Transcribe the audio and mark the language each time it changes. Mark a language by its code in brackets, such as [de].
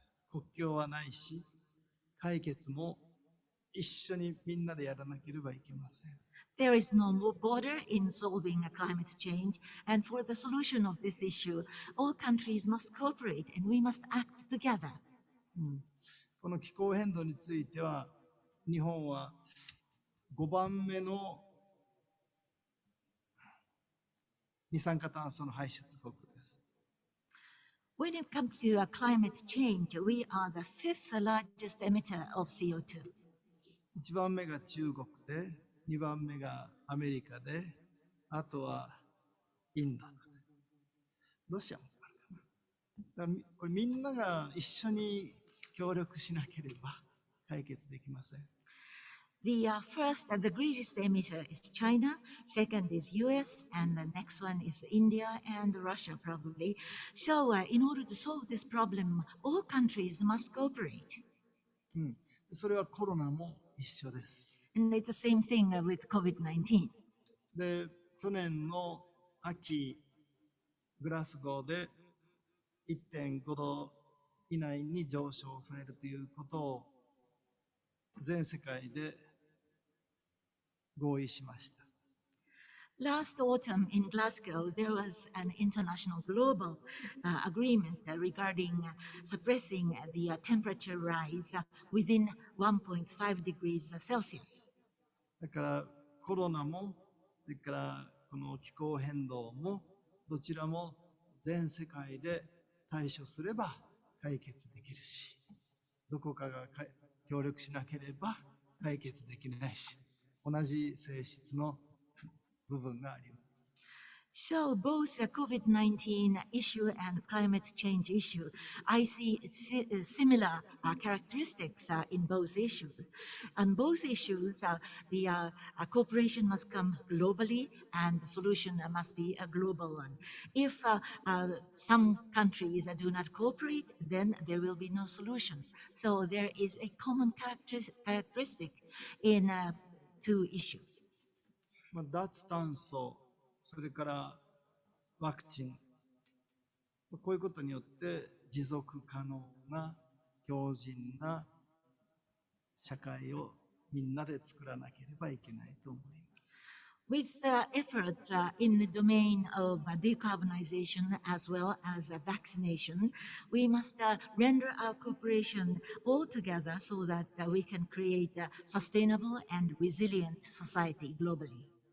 [ja] 国境はないし、解決も一緒にみんなでやらなければいけません。 [en] There is no more border in solving a climate change, and for the solution of this issue, all countries must cooperate and we must act together. [ja] この気候変動については、日本は5番目の二酸化炭素の排出国です。 [en] When it comes to climate change, we are the fifth largest emitter of CO2. [ja] 1番目が中国で、2番目がアメリカで、あとはインドとか、ロシアもあるかな。だからこれみんなが一緒に協力しなければ解決できません。 [en] The first and the greatest emitter is China, second is US, and the next one is India and Russia probably. So in order to solve this problem, all countries must cooperate. [ja] それはコロナも一緒です。 [en] And it's the same thing with COVID-19. [ja] で、去年の秋、グラスゴーで 1.5 度以内に上昇を抑えるということを全世界で合意しました。 [en] Last autumn in Glasgow, there was an international global agreement regarding suppressing the temperature rise within 1.5 degrees Celsius. [ja] だからコロナも、それからこの気候変動も、どちらも全世界で対処すれば解決できるし、どこかが協力しなければ解決できないし、同じ性質の部分があります。 [en] So both the COVID-19 issue and climate change issue, I see similar characteristics in both issues. On both issues, the cooperation must come globally and the solution must be a global one. If some countries do not cooperate, then there will be no solution. So there is a common characteristic in two issues. [ja] 脱炭素、それからワクチン、こういうことによって持続可能な強靭な社会をみんなで作らなければいけないと思います。 [en] With efforts in the domain of decarbonization as well as vaccination, we must render our cooperation all together so that we can create a sustainable and resilient society globally.